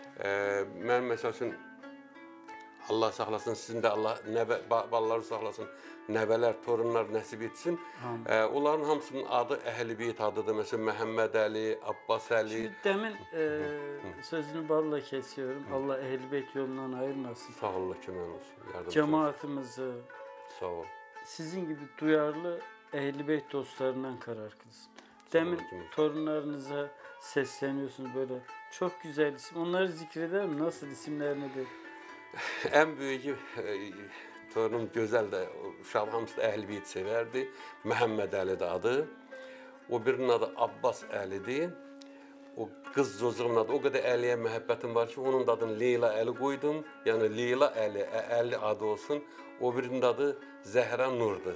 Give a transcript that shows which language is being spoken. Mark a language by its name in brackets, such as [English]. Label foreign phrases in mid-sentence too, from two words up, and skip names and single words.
[Azerbaijani] Mən məsəl üçün, Allah saxlasın, sizin də Allah balaları saxlasın, nəvələr, torunlar nəsib etsin. Onların hamısının adı Əhl-i-Beyt adıdır. Məsələn, Məhəmməd Əli, Abbas Əli. [Turkish] Demin sözünü balla kesiyorum. [Azerbaijani] Allah Əhl-i-Beyt yolundan ayırmasın. Sağ olun, kömək olsun. [Turkish] Cemaatimizi, sağ ol. sizin gibi duyarlı Əhl-i-Beyt dostlarından karar kılsın. Demin torunlarınıza sesleniyorsunuz böyle. Çok güzel isim. Onları zikreder mi? Nasıl isimlerini de? En büyük torunum [Azerbaijani] Gözəl də, uşaq hamısı da Əhl-i-Beyt sevərdi. Məhəmməd Əlidir adı. O birinin adı Abbas Əlidir. O qız çocuğumun adı, o qədər Əliyə məhəbbətim var ki, onun da adını Leyla Əli qoydum. Yəni Leyla Əli, Əli adı olsun. O birinin adı Zəhra Nurdur.